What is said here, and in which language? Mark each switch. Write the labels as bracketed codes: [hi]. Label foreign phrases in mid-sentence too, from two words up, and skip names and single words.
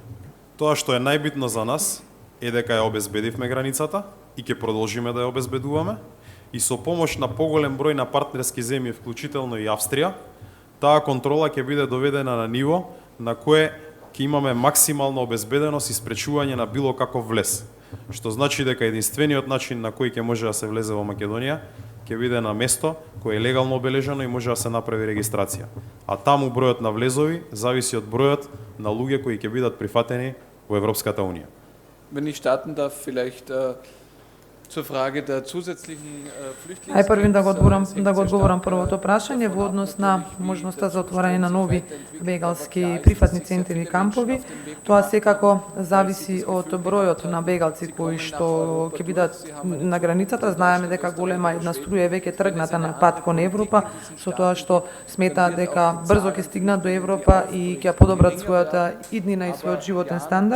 [mk] Тоа што е најбитно за нас е дека ја обезбедивме границата и ќе продолжиме да ја обезбедуваме и со помош на поголем број на партнерски земји, вклучително и Австрија, таа контрола ќе биде доведена на ниво на кое ќе имаме максимална обезбеденост и спречување на било каков влез. Што значи дека единствениот начин на кој ќе може да се влезе во Македонија ќе биде на место кое е легално обележено и може да се направи регистрација. А таму бројот на влезови зависи од бројот на луѓе кои ќе бидат прифатени во Европската унија. [de] Wenn ich starten darf, vielleicht zur Frage der zusätzlichen [mk] Ај првин да го одговорам првото прашање во однос на можноста за отворање на нови бегалски прифатни центри и кампови. Тоа секако зависи од бројот на бегалци кои што ќе бидат на границата. Знаеме дека голема една струја е веќе тргната на пат кон Европа, со тоа што сметаат дека брзо ќе стигнат до Европа и ќе подобрат својата иднина и својот животен стандард.